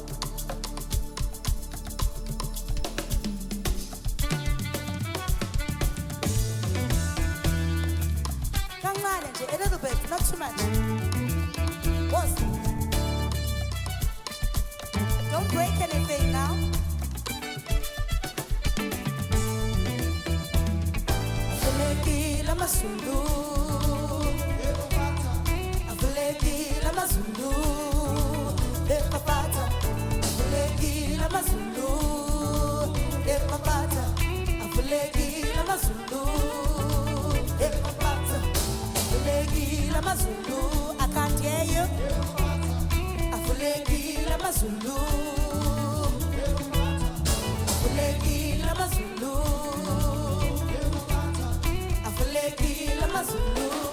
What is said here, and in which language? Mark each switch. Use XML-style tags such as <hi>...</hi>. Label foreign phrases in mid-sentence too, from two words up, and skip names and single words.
<en>A little bit, not too much. Once. Don't break anything now.</en> <ny>Avuleki la mazulu. Avuleki la mazulu. Epapata. Avuleki la mazulu. Epapata. Avuleki la mazulu. Epapata. Avuleki la mazulu.</ny> <en>I can't hear you.</en> <ny>Avuleki la mazulu. Avuleki la mazulu. Avuleki la mazulu.</ny>